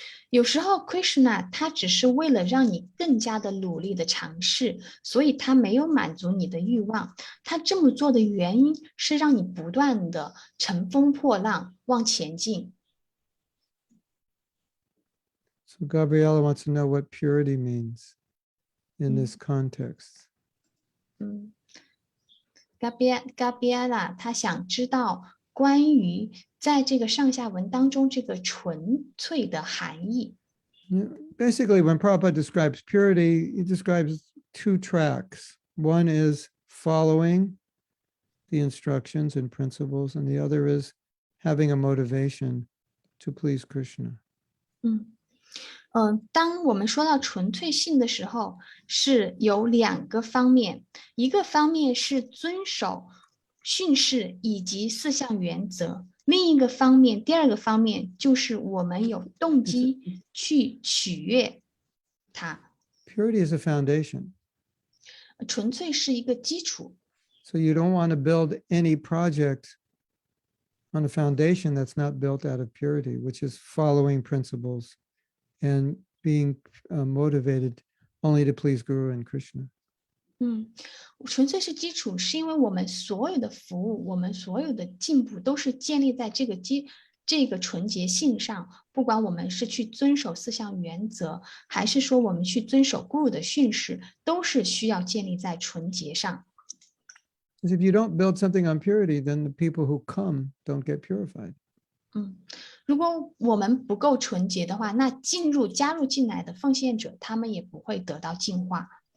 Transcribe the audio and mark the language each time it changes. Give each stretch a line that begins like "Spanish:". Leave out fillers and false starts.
Chinese: 有时候 Krishna 他只是为了让你更加的努力的尝试，所以他没有满足你的欲望。他这么做的原因是让你不断的乘风破浪往前进。
English: So Gabriella wants to know what purity means in this context.
Chinese: Gabriella 他想知道关于在这个上下文当中这个纯粹的含义。
English: Basically, when Prabhupada describes purity, he describes two tracks. One is following the instructions and principles, and the other is having a motivation to please Krishna.
Chinese: 当我们说到纯粹性的时候，是有两个方面，一个方面是遵守训示以及四项原则，另一个方面，第二个方面就是我们有动机去取悦它。
English: Purity is a foundation.
Chinese: 纯粹是一个基础。
English: So you don't want to build any project on a foundation that's not built out of purity, which is following principles and being motivated only to please Guru and Krishna.
Chinese: 纯粹是基础，是因为我们所有的服务，我们所有的进步都是建立在这个纯洁性上。不管我们是去遵守四项原则，还是说我们去遵守 Guru 的训示，都是需要建立在纯洁上。
English: Because if you don't build something on purity, then the people who come don't get purified.
Chinese: 如果我们不够纯洁的话，那加入进来的奉献者，他们也不会得到净化。